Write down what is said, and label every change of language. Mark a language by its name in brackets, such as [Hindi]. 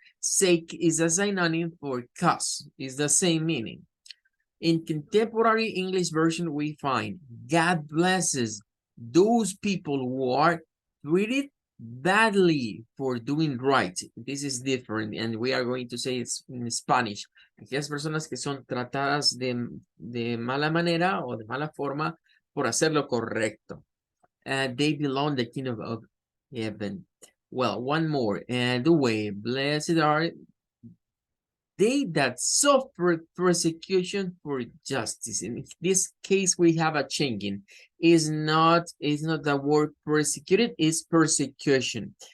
[English] Sake is a synonym for cause, is the same meaning. In contemporary English version, we find God blesses those people who are treated badly for doing right. This is different, and we are going to say it's in Spanish. [Spanish] Aquellas personas que son tratadas de mala manera o de mala forma por hacer lo correcto. [English] They belong the kingdom of heaven. Well, one more. And the way, blessed are they that suffer persecution for justice. In this case, we have a changing. Is not the word persecuted, is persecution.